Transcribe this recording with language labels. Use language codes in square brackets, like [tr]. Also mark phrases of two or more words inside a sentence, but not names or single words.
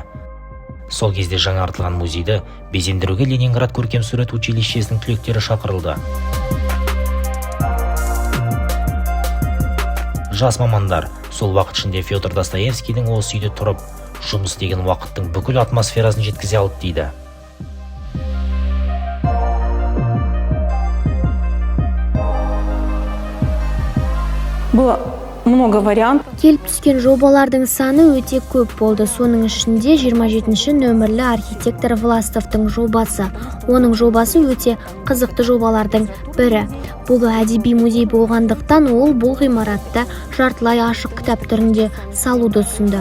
[kk] Сол кезде жаңартылған музейді безендіруге Ленинград көркемсурет училищесінің түлектері шақырылды. Жас мамандар сол уақыт ішінде Федор Достоевскийдің осы үйде тұрып, жұмыс деген уақыттың бүкіл атмосферасын жеткізе алды дейді. [ru] Было много вариантов. [kk] Келіп түскен жобалардың саны өте көп болды. Соның ішінде 27-ші нөмірлі архитектор Властовтың жобасы. Оның жобасы өте қызықты жобалардың бірі. Бұл әдеби музей болғандықтан ол бұл ғимаратты жартылай ашық кітап түрінде салуды ұсынды.